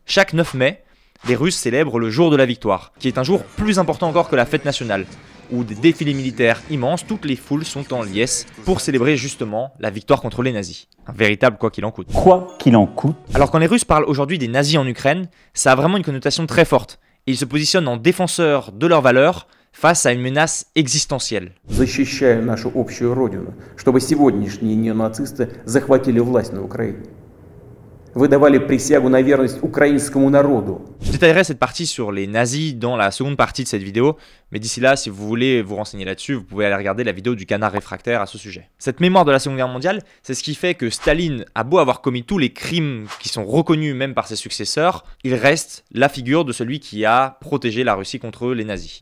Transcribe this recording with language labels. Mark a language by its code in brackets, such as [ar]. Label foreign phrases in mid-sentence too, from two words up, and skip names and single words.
[fr] Chaque 9 mai, les Russes célèbrent le jour de la victoire, qui est un jour plus important encore que la fête nationale, où des défilés militaires immenses, toutes les foules sont en liesse pour célébrer justement la victoire contre les nazis. Un véritable quoi qu'il en coûte. Quoi qu'il en coûte. Alors quand les Russes parlent aujourd'hui des nazis en Ukraine, ça a vraiment une connotation très forte, et ils se positionnent en défenseurs de leurs valeurs face à une menace existentielle. [ru] Защищая нашу общую родину, чтобы сегодняшние неонацисты захватили власть на Украине. вы давали присягу на верность украинскому народу. [fr] Je détaillerai cette partie sur les nazis dans la seconde partie de cette vidéo, mais d'ici là, si vous voulez vous renseigner là-dessus, vous pouvez aller regarder la vidéo du canard réfractaire à ce sujet. Cette mémoire de la Seconde Guerre mondiale, c'est ce qui fait que Staline a beau avoir commis tous les crimes qui sont reconnus même par ses successeurs, il reste la figure de celui qui a protégé la Russie contre les nazis.